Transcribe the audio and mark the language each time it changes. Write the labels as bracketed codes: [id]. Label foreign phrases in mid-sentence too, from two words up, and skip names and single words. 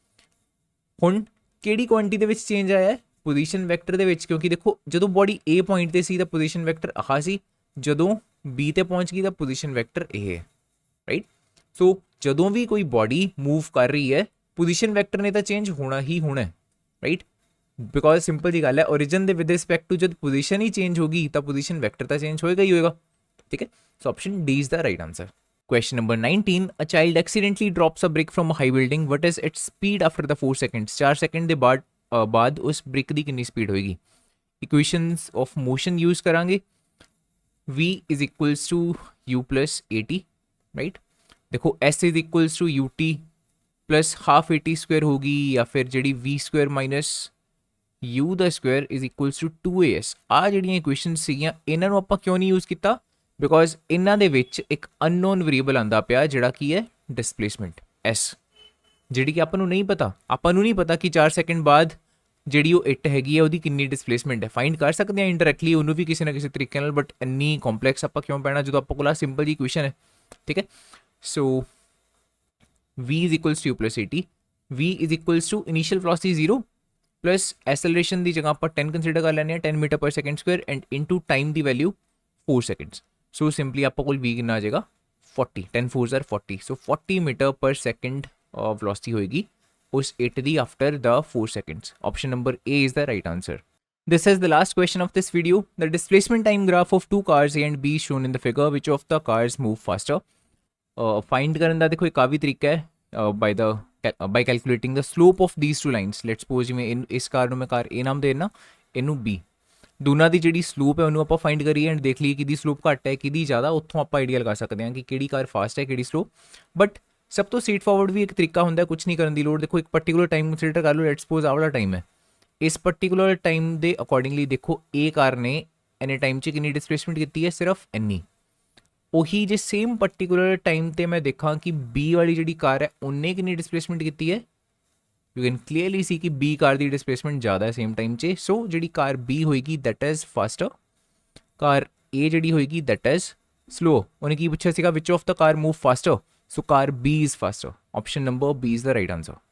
[pa] ਹੁਣ ਕਿਹੜੀ ਕੁਆਂਟੀਟੀ ਦੇ ਵਿੱਚ ਚੇਂਜ ਆਇਆ ਹੈ, [en] position vector [pa] ਦੇ ਵਿੱਚ, ਕਿਉਂਕਿ ਦੇਖੋ ਜਦੋਂ ਬੋਡੀ ਏ ਪੁਆਇੰਟ ਤੇ ਸੀ ਤਾਂ [en] position vector [pa] ਆਹ ਸੀ, ਜਦੋਂ ਬੀ ਤੇ ਪਹੁੰਚ ਗਈ ਤਾਂ [en] position vector [pa] ਇਹ ਹੈ, ਰਾਈਟ। ਸੋ ਜਦੋਂ ਵੀ ਕੋਈ [en] body move [pa] ਕਰ ਰਹੀ ਹੈ [en] position vector [pa] ਨੇ ਤਾਂ ਚੇਂਜ ਹੋਣਾ ਹੀ ਹੋਣਾ, ਰਾਈਟ, ਬਿਕੋਜ਼ ਸਿੰਪਲ ਜੀ ਗੱਲ ਹੈ ਓਰੀਜਨ ਦੇ [en] with respect to [pa] ਜਦ ਪੋਜੀਸ਼ਨ ਹੀ ਚੇਂਜ ਹੋਗੀ ਤਾਂ [en] position vector [pa] ਤਾਂ ਚੇਂਜ ਹੋਏਗਾ ਹੀ ਹੋਏਗਾ, ਠੀਕ ਹੈ। [en] so option D is the right answer. Question number 19, a child accidentally drops a brick from a high building. What is its speed after the 4 seconds? [pa] 4 सेकंड ਦੇ ਬਾਅਦ ਉਸ ਬ੍ਰਿਕ ਦੀ ਕਿੰਨੀ ਸਪੀਡ ਹੋਏਗੀ। [en] equations of motion [pa] ਯੂਜ਼ ਕਰਾਂਗੇ, [en] v is equals to u plus at, [pa] ਰਾਈਟ। ਦੇਖੋ [en] s is equals to ut plus half at square [pa] ਹੋਗੀ, ਜਾਂ ਫਿਰ ਜਿਹੜੀ [en] v square minus u [pa] ਦਾ ਸਕੁਆਇਰ [en] is equals to 2as. [pa] ਆ ਜਿਹੜੀਆਂ ਇਕੁਏਸ਼ਨਸ ਸੀਗੀਆਂ ਇਹਨਾਂ ਨੂੰ ਆਪਾਂ ਕਿਉਂ ਨਹੀਂ ਯੂਜ਼ ਕੀਤਾ? ਬਿਕੋਜ਼ ਇਹਨਾਂ ਦੇ ਵਿੱਚ ਇੱਕ [en] unknown variable [pa] ਆਂਦਾ ਪਿਆ ਜਿਹੜਾ ਕੀ ਹੈ [en] displacement s, [pa] ਜਿਹੜੀ ਕਿ ਆਪਾਂ ਨੂੰ ਨਹੀਂ ਪਤਾ। ਆਪਾਂ ਨੂੰ ਨਹੀਂ ਪਤਾ ਕਿ 4 ਸੈਕਿੰਡ ਬਾਅਦ ਜਿਹੜੀ ਉਹ ਇੱਟ ਹੈਗੀ ਹੈ ਉਹਦੀ ਕਿੰਨੀ ਡਿਸਪਲੇਸਮੈਂਟ ਹੈ। ਫਾਈਂਡ ਕਰ ਸਕਦੇ ਹਾਂ ਇੰਡਾਇਰੈਕਟਲੀ ਉਹਨੂੰ ਵੀ ਕਿਸੇ ਨਾ ਕਿਸੇ ਤਰੀਕੇ ਨਾਲ, ਬਟ ਇੰਨੀ ਕੰਪਲੈਕਸ ਆਪਾਂ ਕਿਉਂ ਪੈਣਾ ਜਦੋਂ ਆਪਾਂ ਕੋਲ ਆ ਸਿੰਪਲ ਜੀ ਇਕੁਏਸ਼ਨ ਹੈ। ਠੀਕ ਹੈ, ਸੋ [en] v is equals to u plus at, v is equals to initial velocity 0 plus acceleration [pa] ਦੀ ਜਗ੍ਹਾ ਆਪਾਂ 10 ਕੰਸੀਡਰ ਕਰ ਲੈਂਦੇ ਹਾਂ 10 [en] meter per second square and into time [pa] ਦੀ ਵੈਲਿਊ 4 ਸੈਕਿੰਡਸ। ਸੋ ਸਿੰਪਲੀ ਆਪਾਂ ਕੋਲ v ਕਿੰਨਾ ਆ ਜਾਏਗਾ 40, [en] 10 4s are 40, [pa] ਸੋ 40 [en] meter per second velocity [pa] ਹੋਏਗੀ ਉਸ ਇੱਟ ਦੀ [en] after the 4 seconds। Option number A is the right answer। This is the last question of this video। The displacement time graph of two cars A and B is shown in the figure। Which of the cars move faster? [pa] Find ਕਰਨ ਦਾ ਦੇਖੋ ਇੱਕ ਆ ਵੀ ਤਰੀਕਾ ਹੈ [en] by calculating the slope of these two lines। Let's suppose [pa] ਜਿਵੇਂ ਇਸ ਕਾਰ ਨੂੰ ਮੈਂ ਕਾਰ A ਨਾਮ ਦੇ ਦੇਣਾ, ਇਹਨੂੰ B। ਦੋਨਾਂ ਦੀ ਜਿਹੜੀ ਸਲੋਪ ਹੈ ਉਹਨੂੰ ਆਪਾਂ ਫਾਈਂਡ ਕਰੀਏ ਐਂਡ ਦੇਖ ਲਈਏ ਕਿਹਦੀ ਸਲੋਪ ਘੱਟ ਹੈ ਕਿਹਦੀ ਜ਼ਿਆਦਾ, ਉੱਥੋਂ ਆਪਾਂ ਆਈਡੀਆ ਲਗਾ ਸਕਦੇ ਹਾਂ ਕਿ ਕਿਹੜੀ ਕਾਰ ਫਾਸਟ ਹੈ ਕਿਹੜੀ ਸਲੋ। ਬਟ ਸਭ ਤੋਂ [en] straight forward [pa] ਵੀ ਇੱਕ ਤਰੀਕਾ ਹੁੰਦਾ, ਕੁਝ ਨਹੀਂ ਕਰਨ ਦੀ ਲੋੜ। ਦੇਖੋ ਇੱਕ [en] particular time [pa] ਕੰਸੀਡਰ ਕਰ ਲਓ, [en] let's suppose [pa] ਆਹ ਵਾਲਾ ਟਾਈਮ ਹੈ। ਇਸ [en] particular time [pa] ਦੇ ਅਕੋਰਡਿੰਗਲੀ ਦੇਖੋ A ਕਾਰ ਨੇ ਇੰਨੇ ਟਾਈਮ 'ਚ ਕਿੰਨੀ ਡਿਸਪਲੇਸਮੈਂਟ ਕੀਤੀ ਹੈ, ਸਿਰਫ ਇੰਨੀ। ਉਹੀ ਜੇ [en] same particular time [pa] 'ਤੇ ਮੈਂ ਦੇਖਾਂ ਕਿ B ਵਾਲੀ ਜਿਹੜੀ ਕਾਰ ਹੈ ਉਹਨੇ ਕਿੰਨੀ ਡਿਸਪਲੇਸਮੈਂਟ ਕੀਤੀ ਹੈ, [en] you can clearly see [pa] ਕਿ B ਕਾਰ ਦੀ ਡਿਸਪਲੇਸਮੈਂਟ ਜ਼ਿਆਦਾ ਹੈ [en] same time [pa] 'ਚ। ਸੋ ਜਿਹੜੀ ਕਾਰ B ਹੋਏਗੀ [en] that is faster, [pa] ਕਾਰ A ਜਿਹੜੀ ਹੋਏਗੀ [en] that is slow. [pa] ਉਹਨੇ ਕੀ ਪੁੱਛਿਆ ਸੀਗਾ [en] which of the car move faster, so car B is faster। Option number B is the right answer।